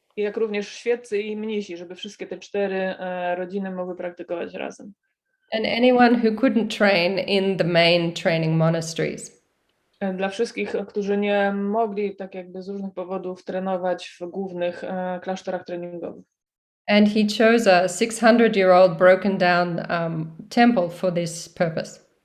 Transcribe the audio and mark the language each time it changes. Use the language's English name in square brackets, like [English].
[Polish] I jak również świeccy i mnisi, żeby wszystkie te 4 rodziny mogły praktykować razem. [English] And anyone who couldn't train in the main training monasteries. [Polish] Dla wszystkich, którzy nie mogli tak jakby z różnych powodów trenować w głównych klasztorach treningowych. [English] And he chose a 600-year-old broken down temple for this purpose.